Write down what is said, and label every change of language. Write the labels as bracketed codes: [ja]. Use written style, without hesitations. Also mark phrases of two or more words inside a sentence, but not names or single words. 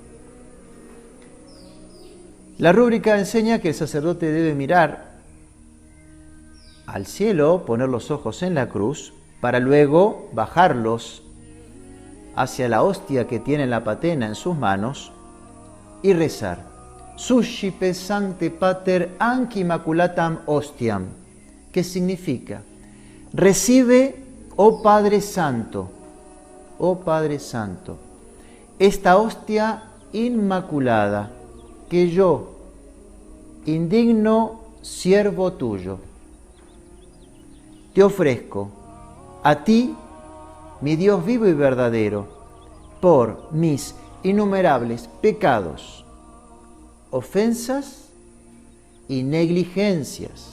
[es] La rúbrica enseña que el sacerdote debe mirar al cielo, poner los ojos en la cruz, para luego bajarlos hacia la hostia que tiene la patena en sus manos y rezar: [la] Suscipe Sancte Pater anc immaculatam hostiam, [es] que significa: recibe, oh Padre Santo, esta hostia inmaculada que yo, indigno siervo tuyo, te ofrezco a ti, mi Dios vivo y verdadero, por mis innumerables pecados, ofensas y negligencias.